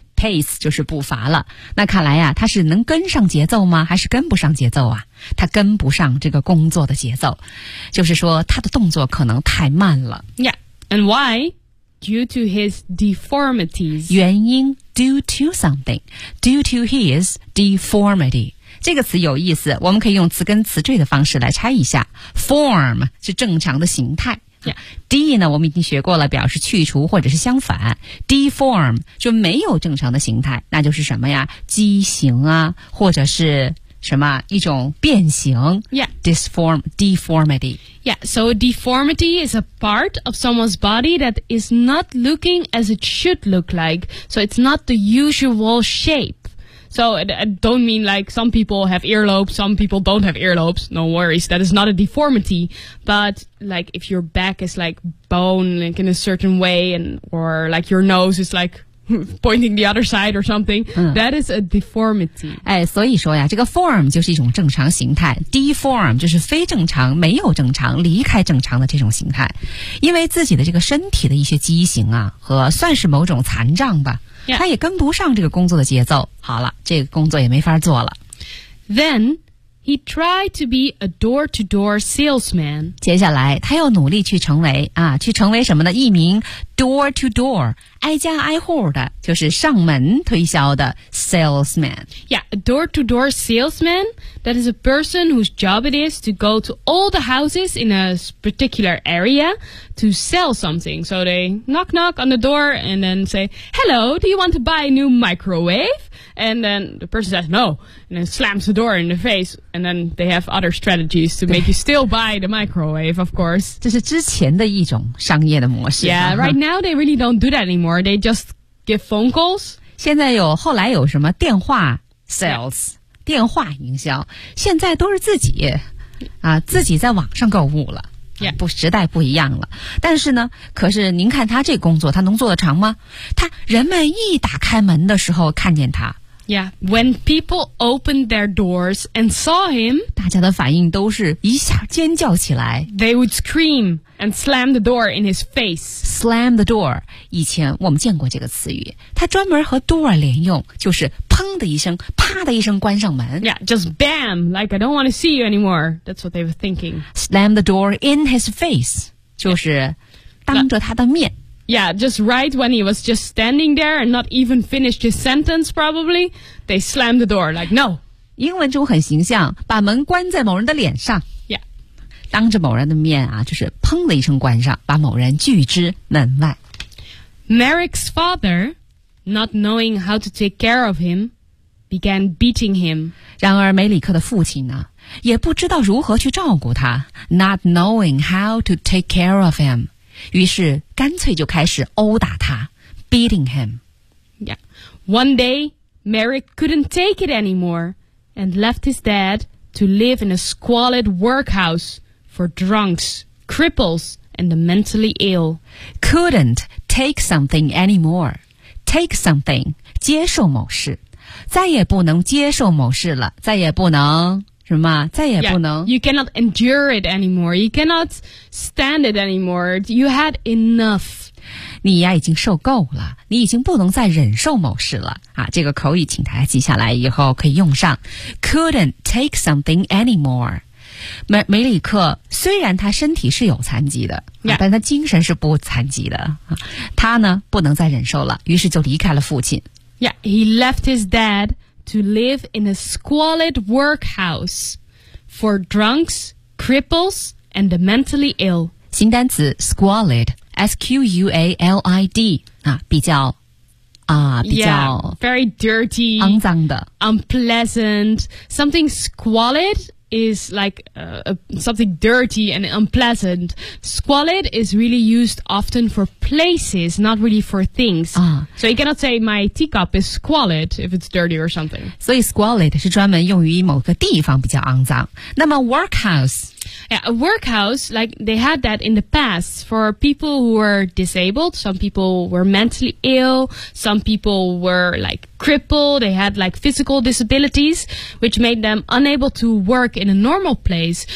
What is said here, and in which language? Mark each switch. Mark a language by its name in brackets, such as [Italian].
[Chinese] Pace 就是步伐了。那看来啊，他是能跟上节奏吗？还是跟不上节奏啊？他跟不上这个工作的节奏。就是说他的动作可能太慢了。 [English] Yeah, and why? Due to his deformities. [Chinese] 原因 [English] due to something. Due to his deformity. [Chinese] 这个词有意思我们可以用词根词缀的方式来拆一下。 Form 是正常的形态。 [English] Yeah. [Chinese] D 呢我们已经学过了表示去除或者是相反。Deform 就没有正常的形态那就是什么呀畸形啊或者是什么一种变形 [English] Yeah. Deformity. Yeah, so a deformity is a part of someone's body that is not looking as it should look like. So it's not the usual shape. So I don't mean like some people have earlobes, some people don't have earlobes. No worries, that is not a deformity. But like if your back is like bone like in a certain way and or like your nose is like... pointing the other side or something,、that is a deformity. [Chinese] 哎，所以说呀，这个 form 就是一种正常形态 ,deform 就是非正常、没有正常、离开正常的这种形态。因为自己的这个身体的一些畸形啊和算是某种残障吧、 [English] yeah. [Chinese] 他也跟不上这个工作的节奏。好了，这个工作也没法做了。 [English] Then, he tried to be a door-to-door salesman. [Chinese] 接下来他又努力去成为啊，去成为什么呢？一名 door-to-door,挨家挨户的就是上门推销的 salesman. [English] Yeah, a door-to-door salesman, that is a person whose job it is to go to all the houses in a particular area to sell something. So they knock-knock on the door and then say, Hello, do you want to buy a new microwave? And then the person says no, and then slams the door in the face, and then they have other strategies to make you still buy the microwave, of course. [Chinese] 这是之前的一种商业的模式。 [English] Yeah, right now they really don't do that anymore. More. They just give phone calls. [Chinese] 现在有后来有什么电话 sales、yeah. 电话营销现在都是自己、自己在网上购物了、 [English] yeah. [Chinese] 不时代不一样了但是呢可是您看他这工作他能做得长吗他人们一打开门的时候看见他 [English] Yeah, when people opened their doors and saw him, [Chinese] 大家的反应都是一下尖叫起来。 [English] They would scream and slam the door in his face. Slam the door, [Chinese] 以前我们见过这个词语，它专门和 door 连用，就是砰的一声，啪的一声关上门。 [English] Yeah, just bam, like I don't want to see you anymore. That's what they were thinking. Slam the door in his face, [Chinese] 就是当着他的面。 [English] Yeah, just right when he was just standing there and not even finished his sentence, probably, they slammed the door, like, no. [Chinese] 英文中很形象，把门关在某人的脸上。 [English] Yeah. [Chinese] 当着某人的面啊，就是砰的一声关上，把某人拒之门外。 [English] Merrick's father, not knowing how to take care of him, began beating him. [Chinese] 然而梅里克的父亲呢，也不知道如何去照顾他， [English] not knowing how to take care of him. [Chinese] 于是干脆就开始殴打他 [English] beating him. Yeah. One day, Merrick couldn't take it anymore and left his dad to live in a squalid workhouse for drunks, cripples, and the mentally ill. Couldn't take something anymore. Take something, [Chinese] 接受某事。再也不能接受某事了，再也不能。什么？再也不能。 [English] Yeah, you cannot endure it anymore. You cannot stand it anymore. You had enough. [Chinese] 你呀，已经受够了。你已经不能再忍受某事了。啊，这个口语请大家记下来，以后可以用上。 [English] Couldn't take something anymore. [Chinese] 梅里克虽然他身体是有残疾的、 [English] yeah. [Chinese] 但他精神是不残疾的。他呢，不能再忍受了，于是就离开了父亲。 [English] Yeah, he left his dad. To live in a squalid workhouse for drunks, cripples, and the mentally ill. [Chinese] 新单词 squalid, S-Q-U-A-L-I-D, 啊比较啊比较 [English] yeah, very dirty, [Chinese] 肮脏的 [English] unpleasant. Something squalid is like something dirty and unpleasant. Squalid is really used often for places, not really for things. So you cannot say my teacup is squalid if it's dirty or something. [Chinese] 所以 squalid 是专门用于某个地方比较肮脏。那么 workhouse? [English] Yeah, a workhouse, like they had that in the past for people who were disabled. Some people were mentally ill. Some people were like crippled. They had like physical disabilities, which made them unable to work in a normal place.